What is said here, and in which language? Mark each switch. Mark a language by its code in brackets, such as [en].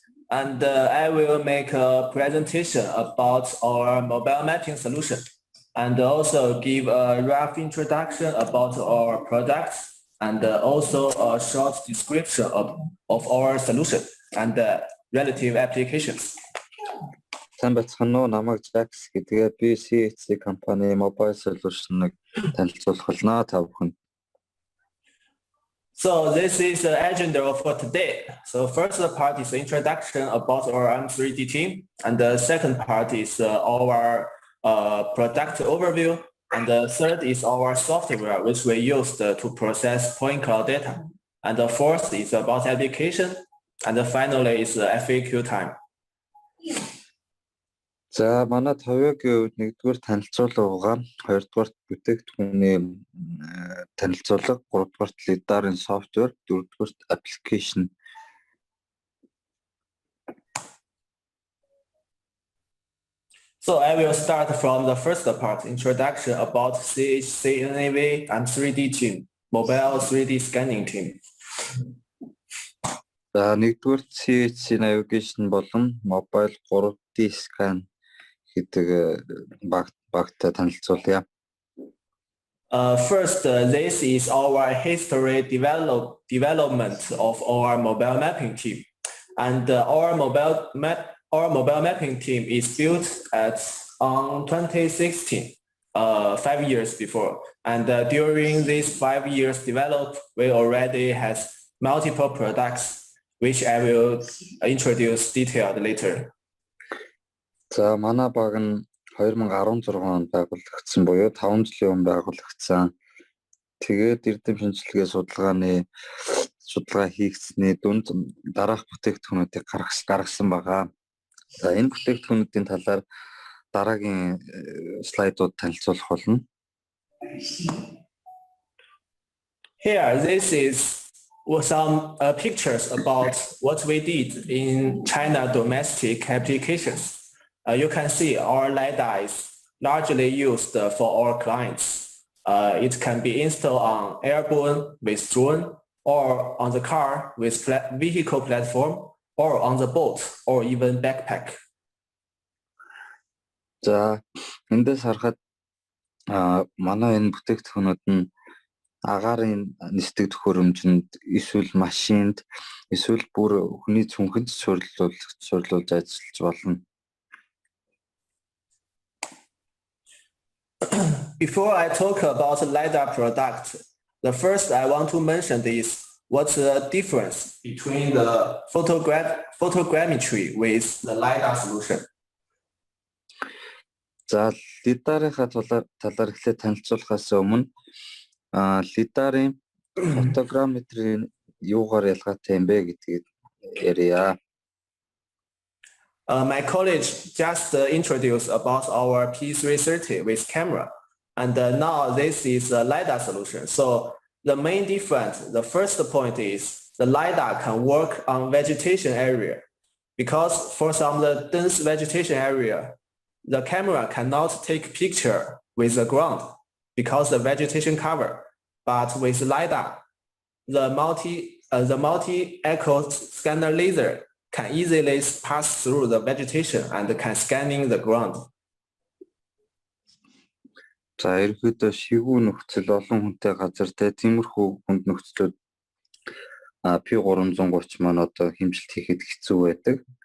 [en] and I will make a presentation about our mobile mapping solution and also give a rough introduction about our products and also a short description of our solution and relative applications. [mn] Сайн байцгаана уу? Намайг Jax гэдгээ би CHC компани mobile solution-ыг танилцуулах болно та бүхэн. [en] So this is the agenda for today. So first part is the introduction about our M3D team, and the second part is our product overview, and the third is our software which we use to process point cloud data, and the fourth is about application, and finally is FAQ time. [mn] За манай товёогийн үед нэгдүгээр танилцуулга байгаа, хоёрдугаар бүтээгдэхүүний танилцуулга, гуравдугаар Lidar-ын software, дөрөвдүгээр application. [en] So I will start from the first part, introduction about CHCNAV and 3D team, mobile 3D scanning team. [mn] За нэгдүгээр CHC navigation болон mobile 3D scan гэдэг багтаа танилцуулъя. [en] First, this is our history development of our mobile mapping team, and our mobile mapping team is built on 2016, 5 years before, and during these 5 years developed, we already has multiple products, which I will introduce detailed later. [mn] За манай баг нь 2016 онд байгуулагдсан буюу 5 жилийн өмнө байгуулагдсан. Тэгээд эрдэм шинжилгээ судалгаа хийгдсэний дүнд дараах бүтээгдэхүүнүүдийг гаргасан байгаа. За энэ бүтээгдэхүүнүүдийн талаар дараагийн слайдууд танилцуулах болно. [en] Here, this is some pictures about what we did in China domestic applications. You can see our Lidar is largely used for our clients. It can be installed on airborne with drone, or on the car with vehicle platform, or on the boat, or even backpack. [mn] За эндээс харахад манай энэ бүтээгдэхүүнүүд нь агаарын нисдэг төхөөрөмжөнд, эсвэл машинд, эсвэл бүр хүний цүнхэнд суйрлуулж ажиллаж болно. [en] Before I talk about the Lidar product, the first I want to mention is what's the difference between the photogrammetry with the Lidar solution. [mn] За Lidar-ийнхаа талаар эхлээд танилцуулахаас өмнө Lidar-ийн фотограмметрийн юугаар ялгаатай юм бэ гэдгийг ярья. [en] My colleague just introduced about our P330 with camera, and now this is a Lidar solution. So the main difference, the first point is the Lidar can work on vegetation area, because for some of the dense vegetation area, the camera cannot take picture with the ground because the vegetation cover. But with Lidar, the multi-echo scanner laser can easily pass through the vegetation and can scanning the ground. [mn] За ерөөдөө шигүү нөхцөл олон хүнтэй газар тиймэрхүү хүнд нөхцлүүд P330 маань одоо хэмжилт хийхэд хэцүү байдаг.